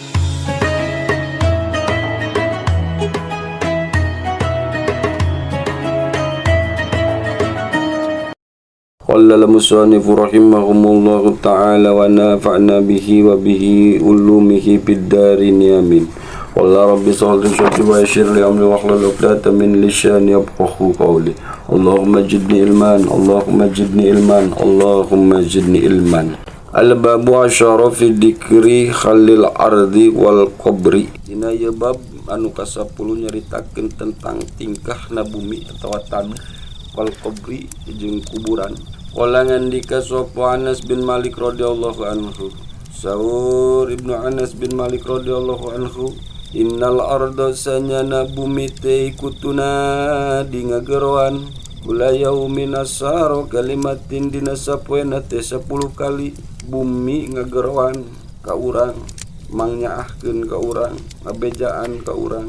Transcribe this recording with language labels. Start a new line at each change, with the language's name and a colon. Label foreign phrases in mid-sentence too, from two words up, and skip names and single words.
Arabic: قال المصنف رحمهم الله تعالى ونفعنا به وبه علومه في الدارين آمين. قال رب اشرح لي صدري ويسر لي أمري واحلل عقدة من لساني يفقهوا قولي. اللهم زدني علما، اللهم زدني علما، اللهم زدني علما. الباب العاشر في ذكر حال الأرض والقبر.
Sundanese: Dina ye bab anu ka-10 nyaritakeun tentang tingkahna bumi atawa tanah
Arabic: والقبر
Sundanese: jeung kuburan. Qala ngandika sapa Anas bin Malik
Arabic: رضي الله عنه,
Sundanese: Saur Ibnu Anas bin Malik
Arabic: رضي الله عنه, إن الأرض
Sundanese: sanyana bumi teh kutuna di ngageroan kula
Arabic: يوم عشر كلمات
Sundanese: dina sapoena teh 10 kali bumi ngageroan ka urang, mangnyaahkeun ka urang, ngabejaan ka urang.